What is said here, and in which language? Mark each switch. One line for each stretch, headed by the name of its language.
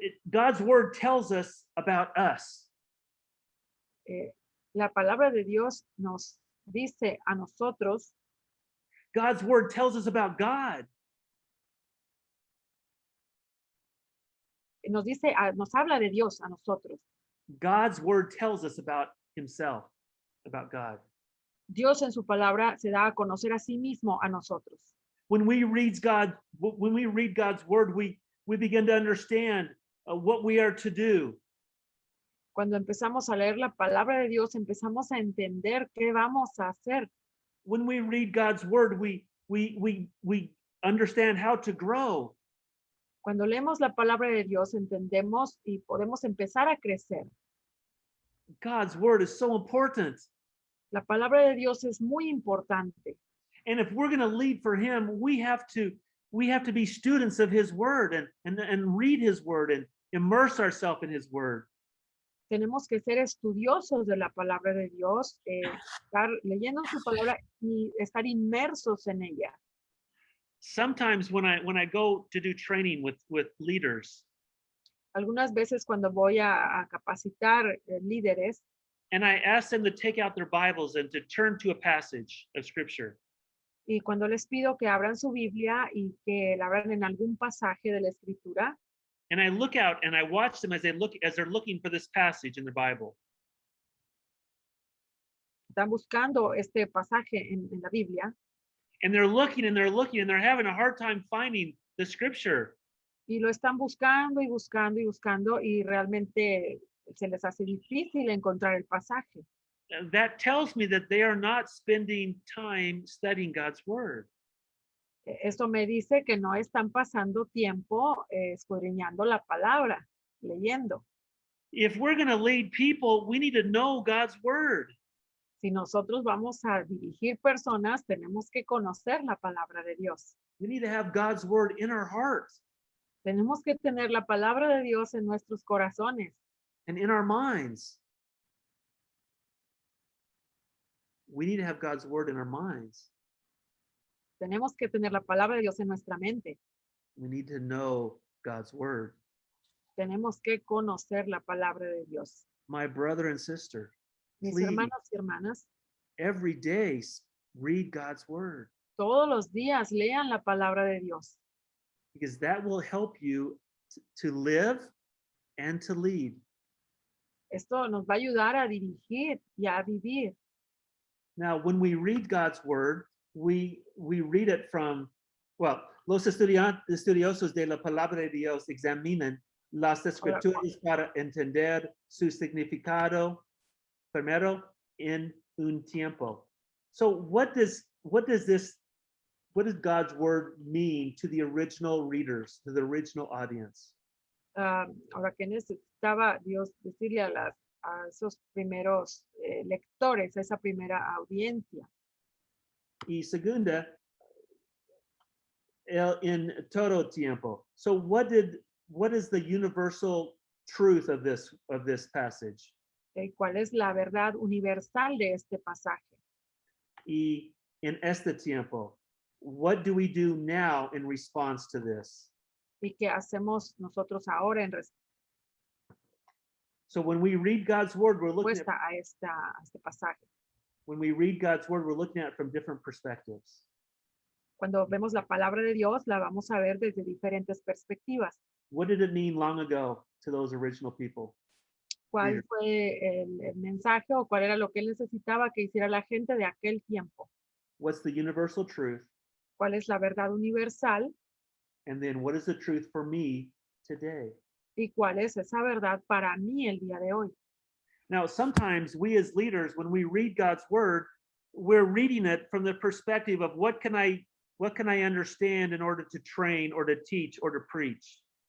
English: God's word tells us about us.
Spanish: La palabra de Dios nos dice a nosotros.
English: God's word tells us about God.
Spanish: Nos habla de Dios a nosotros.
English: God's word tells us about himself, about God.
Spanish: Dios en su palabra se da a conocer a sí mismo a nosotros.
English: When we read God's word, we begin to understand what we are to do.
Spanish: Cuando empezamos a leer la palabra de Dios, empezamos a entender qué vamos a hacer.
English: When we read God's word, we understand how to grow.
Spanish: Cuando leemos la palabra de Dios, entendemos y podemos empezar a crecer.
English: God's word is so important.
Spanish: La palabra de Dios es muy importante.
English: And if we're going to lead for him, we have to be students of his word and read his word and immerse ourselves in his word.
Spanish: Tenemos que ser estudiosos de la palabra de Dios, estar leyendo su palabra y estar inmersos en ella.
English: Sometimes when I go to do training with leaders,
Spanish: algunas veces cuando voy a capacitar líderes,
English: and I ask them to take out their Bibles and to turn to a passage of scripture.
Spanish: Y cuando les pido que abran su Biblia y que la abran en algún pasaje de la escritura,
English: and I look out and I watch them as they're looking for this passage in the Bible.
Spanish: Están buscando este pasaje en la Biblia.
English: And they're looking and they're looking and they're having a hard time finding the scripture.
Spanish: Y lo están buscando y buscando y buscando y realmente se les hace difícil encontrar el pasaje.
English: That tells me that they are not spending time studying God's word.
Spanish: Esto me dice que no están pasando tiempo escudriñando la palabra, leyendo.
English: If we're going to lead people, we need to know God's word.
Spanish: Si nosotros vamos a dirigir personas, tenemos que conocer la palabra de Dios.
English: We need to have God's word in our hearts.
Spanish: Tenemos que tener la palabra de Dios en nuestros corazones.
English: And in our minds. We need to have God's word in our minds.
Spanish: Tenemos que tener la palabra de Dios en nuestra mente.
English: We need to know God's word.
Spanish: Tenemos que conocer la palabra de Dios.
English: My brother and sister,
Spanish: Mis
English: please,
Spanish: hermanos y hermanas,
English: every day read God's word.
Spanish: Todos los días lean la palabra de Dios.
English: Because that will help you to live and to lead.
Spanish: Esto nos va a ayudar a dirigir y a vivir.
English: Now, when we read God's word, we read it from, well,
Spanish: los estudiosos de la palabra de Dios examinan las Ahora, escrituras para entender su significado primero en un tiempo.
English: So what does God's word mean to the original readers, to the original audience?
Spanish: ahora que necesitaba Dios decirle a esos primeros lectores, a esa primera audiencia. Y segunda, en todo tiempo.
English: So what is the universal truth of this passage?
Spanish: ¿Cuál es la verdad universal de este pasaje? Y en este tiempo,
English: what do we do now in response to this?
Spanish: ¿Y qué hacemos nosotros ahora en
English: So when we read God's word, we're looking at
Spanish: respuesta a este pasaje?
English: when we read God's word, we're looking at it from different perspectives.
Spanish: Cuando vemos la palabra de Dios, la vamos a ver desde diferentes perspectivas.
English: What did it mean long ago to those original people?
Spanish: ¿Cuál
English: Reader.
Spanish: fue el mensaje o cuál era lo que él necesitaba que hiciera la gente de aquel tiempo?
English: What's the universal truth?
Spanish: ¿Cuál es la verdad universal?
English: And then what is the truth for me today?
Spanish: ¿Y cuál es esa verdad para mí el día de hoy?
English: Now, sometimes we as leaders, when we read God's word, we're reading it from the perspective of what can I understand in order to train or to teach or to preach?